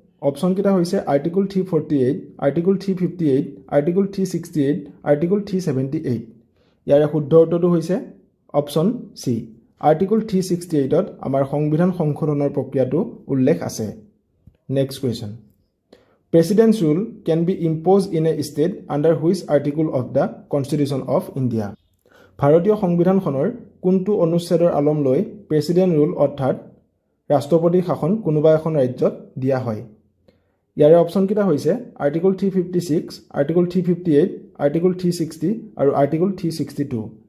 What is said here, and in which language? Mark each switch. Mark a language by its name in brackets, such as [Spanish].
[Assamese] Option কেইটা হৈছে article 348, article 358, article 368, article 378। ইয়াৰে শুদ্ধ উত্তৰটো হৈছে অপশ্যন চি। আৰ্টিকল 368ত আমাৰ সংবিধান সংশোধনৰ প্ৰক্ৰিয়াটো উল্লেখ আছে। [English] Next question. President's rule can be imposed in a state under which article of the Constitution of India? [Assamese] ভাৰতীয় সংবিধানখনৰ কোনটো অনুচ্ছেদৰ আলম লৈ প্ৰেচিডেণ্ট ৰুল অৰ্থাৎ ৰাষ্ট্ৰপতি শাসন কোনোবা এখন ৰাজ্যত দিয়া হয়? ইয়াৰে অপশ্যন কেইটা হৈছে আৰ্টিকল 356, আৰ্টিকল 358, আৰ্টিকল 360 আৰু আৰ্টিকল 362।